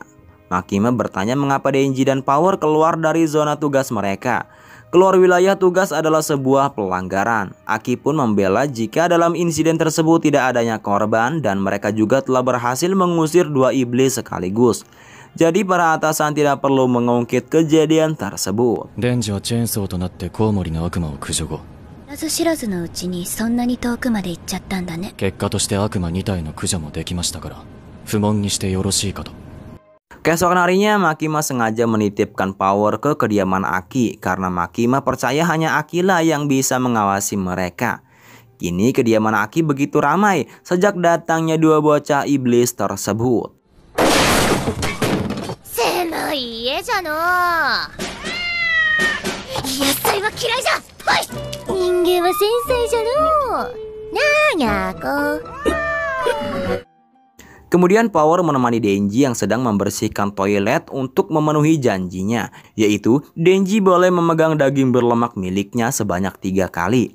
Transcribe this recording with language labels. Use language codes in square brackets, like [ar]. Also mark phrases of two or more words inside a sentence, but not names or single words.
[id] Makima bertanya mengapa Denji dan Power keluar dari zona tugas mereka. Keluar wilayah tugas adalah sebuah pelanggaran. Aki pun membela jika dalam insiden tersebut tidak adanya korban dan mereka juga telah berhasil mengusir 2 iblis sekaligus. Jadi para atasan tidak perlu mengungkit kejadian tersebut. [ja] 知らず知らずのうちにそんなに遠くまで行っちゃったんだね。結果として悪魔2体の駆除もできましたから、不問にしてよろしいかと。 [id] Keesokan harinya Makima sengaja menitipkan Power ke kediaman Aki karena Makima percaya hanya Akilah yang bisa mengawasi mereka. Kini kediaman Aki begitu ramai sejak datangnya 2 bocah iblis tersebut. Kemudian Power menemani Denji yang sedang membersihkan toilet untuk memenuhi janjinya, yaitu Denji boleh memegang daging berlemak miliknya sebanyak 3 kali.